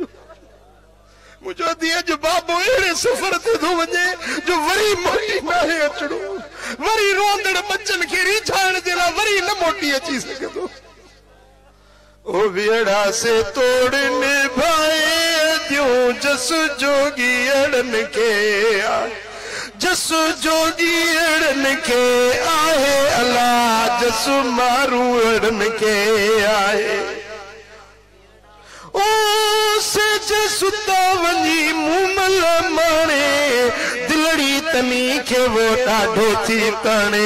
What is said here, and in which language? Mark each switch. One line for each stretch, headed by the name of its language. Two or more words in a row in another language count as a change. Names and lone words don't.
Sindhi: मुंहिंजो दी अॼु बाबो अहिड़े सफ़र ते थो वञे जो वरी मोटी नाहे अचणो, वरी रोंदड़ बच्चन खे रिझाइण जे लाइ वरी न मोटी अची सघे थो। ओ वेड़ा से तोड़ निभाए दियो जस जोगी अड़न के आहे, जस जोगी अड़न के आहे अला जस मारू अड़न के आहे। ओ सेज सुतावनी मुमल माने दिलड़ी तनी के वो डाढो थी ताने।